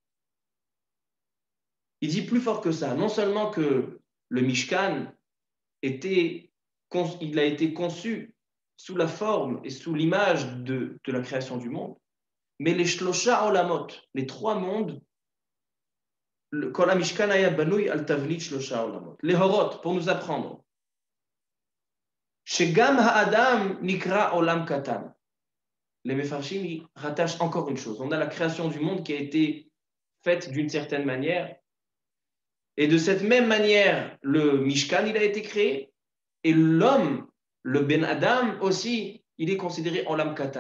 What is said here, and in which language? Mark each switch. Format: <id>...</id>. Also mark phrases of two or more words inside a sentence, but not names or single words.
<fr>Il dit plus fort que ça, non seulement que le Mishkan il a été conçu sous la forme et sous l'image de la création du monde, mais les</fr> <he>שלושה עולמות,</he> <fr>les 3 mondes,</fr> <he>כל המשכן היה בנוי על תבנית שלושה עולמות,</he> <fr>les Horot, pour nous apprendre.</fr> <he>שגם האדם נקרא עולם קטן.</he> <fr>Les Mefarshim rattachent encore une chose. On a la création du monde qui a été faite d'une certaine manière. Et de cette même manière, le Mishkan, il a été créé. Et l'homme, le</fr> <he>בן אדם</he> <fr>aussi, il est considéré</fr> <he>עולם קטן.</he>